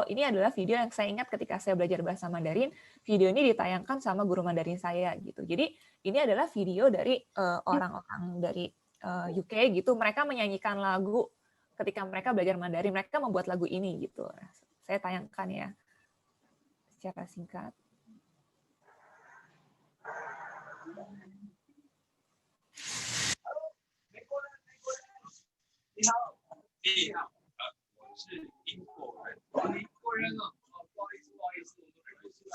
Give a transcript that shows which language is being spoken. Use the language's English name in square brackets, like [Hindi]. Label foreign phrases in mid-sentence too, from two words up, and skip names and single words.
[Indonesian] Ini adalah video yang saya ingat ketika saya belajar bahasa Mandarin. Video ini ditayangkan sama guru Mandarin saya gitu. Jadi ini adalah video dari orang-orang dari UK gitu. Mereka menyanyikan lagu ketika mereka belajar Mandarin. Mereka membuat lagu ini gitu. Nah, saya tayangkan ya secara singkat. [Chinese] 你好，你好，我是英国人。英国人哦，不好意思，我们